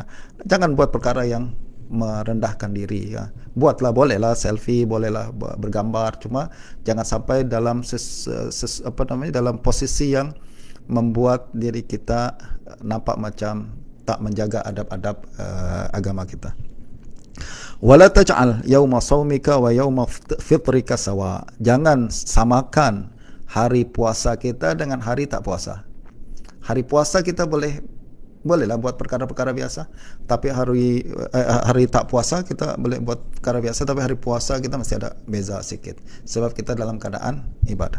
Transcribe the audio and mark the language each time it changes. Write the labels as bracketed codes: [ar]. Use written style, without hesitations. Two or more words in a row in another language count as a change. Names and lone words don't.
[ms] Jangan buat perkara yang merendahkan diri, ya. Buatlah, bolehlah selfie, bolehlah bergambar, cuma jangan sampai dalam dalam posisi yang membuat diri kita nampak macam tak menjaga adab-adab agama kita. [ar] ولا تجعل يوم صومك ويوم فطرك سواء. [ms] Jangan samakan hari puasa kita dengan hari tak puasa. Hari puasa kita bolehlah buat perkara-perkara biasa, tapi hari tak puasa kita boleh buat perkara biasa, tapi hari puasa kita mesti ada beza sikit sebab kita dalam keadaan ibadah.